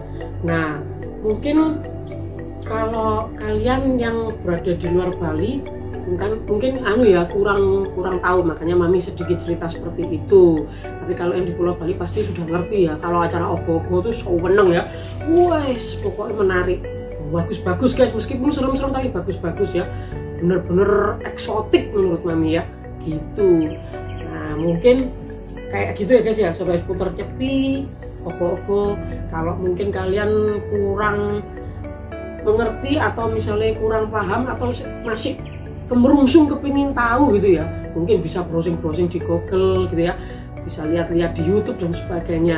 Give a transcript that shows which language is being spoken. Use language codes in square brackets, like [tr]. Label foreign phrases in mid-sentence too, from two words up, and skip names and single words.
[id] Nah, mungkin kalau kalian yang berada di luar Bali mungkin kurang tahu, makanya Mami sedikit cerita seperti itu. Tapi kalau yang di Pulau Bali pasti sudah ngerti ya. Kalau acara ogo-ogo tuh seneng ya. Wes, pokoknya menarik. Bagus-bagus guys, meskipun serem-serem tapi bagus-bagus ya. Bener-bener eksotik menurut Mami ya. Gitu. Nah, mungkin kayak gitu ya guys ya, sampai putar cepi ogo-ogo. Kalau mungkin kalian kurang mengerti atau misalnya kurang paham atau masih kemerungsung kepingin tahu gitu ya, mungkin bisa browsing-browsing di Google gitu ya, bisa lihat-lihat di YouTube dan sebagainya.